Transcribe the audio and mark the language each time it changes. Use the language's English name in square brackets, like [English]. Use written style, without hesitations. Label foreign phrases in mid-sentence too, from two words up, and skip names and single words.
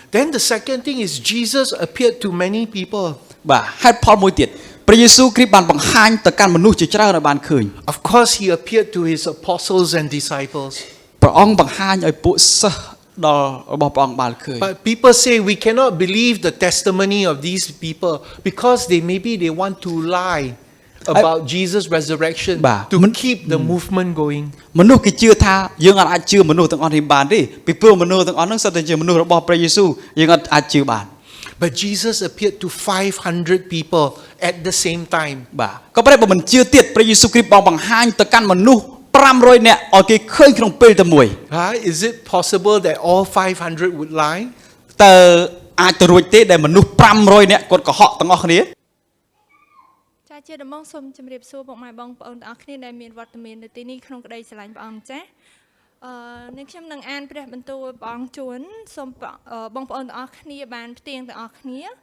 [English] Then the second thing is Jesus appeared to many people. [Khmer] បាទហេតុផលមួយទៀតព្រះយេស៊ូវគ្រីស្ទបានបង្ហាញទៅកាន់មនុស្សជាច្រើនឲ្យបានឃើញ [English] Of course, he appeared to his apostles and disciples. [Khmer] ព្រះអង្គបង្ហាញឲ្យពួកសិស្សដល់របស់ព្រះអង្គបានឃើញ [English] But people say we cannot believe the testimony of these people because they want to lie about Jesus' resurrection to keep the movement going. [Khmer] មនុស្សគេជឿថាយើងអាចជឿមនុស្សទាំងអស់នេះបានទេពីព្រោះមនុស្សទាំងអស់ហ្នឹងសុទ្ធតែជាមនុស្សរបស់ព្រះយេស៊ូវយើងអាចជឿបាន [English] But Jesus appeared to 500 people at the same time. [Khmer] បាទក៏ប៉ុន្តែបើមិនជឿទៀតព្រះយេស៊ូវគ្រីស្ទបានបង្ហាញទៅកាន់មនុស្ស500នាក់ឲ្យគេឃើញក្នុងពេលតែមួយ [English] Is it possible that all 500 would lie? [Khmer] តើអាចទៅរួចទេដែលមនុស្ស500នាក់គាត់កុហកទាំងអស់គ្នា ចាជាដំបងសូមជម្រាបសួរពុកម៉ែបងប្អូនទាំងអស់គ្នាដែលមានវត្តមាននៅទីនេះក្នុងក្តីស្រឡាញ់ព្រះអង្គម្ចាស់នឹងខ្ញុំនឹងអានព្រះបន្ទូលព្រះអង្គជួនសូមបងប្អូនទាំងអស់គ្នាបានផ្ទៀងទាំងអស់គ្នា